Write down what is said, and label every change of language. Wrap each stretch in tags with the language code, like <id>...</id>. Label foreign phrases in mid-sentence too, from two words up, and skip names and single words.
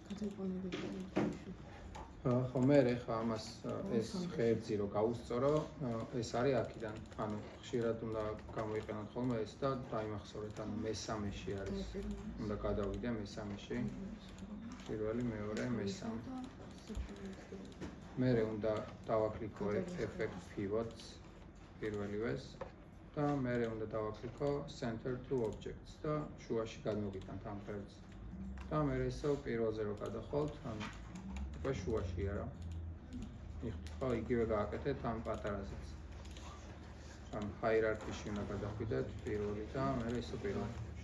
<ka>ხო მე ხა ამას ეს ღერძი რო გავუსწორო, ეს არის აქედან. ანუ ხშირად უნდა გამოიყენოთ ხოლმე ეს და დაიმახსოვრეთ, ანუ მესამეში არის. უნდა გადავიდე მესამეში. პირველი, მეორე, მესამე. მე უნდა დავაკლიკო</ka> <en>effect pivots</en> <ka>პირველივეს და მე უნდა დავაკლიკო</ka> <en>center to objects</en> <ka>და შუაში გადმოვიტანთ ამ ღერძს. და მე ისევ პირველზე რო გადახვალთ, ანუ უკვე შუაშია რა. ხო, იგივე გააკეთეთ ამ პატარაზეც. ან hierarchy-ში უნდა გადახვიდეთ პირველი და მე ისევ პირველი.</ka>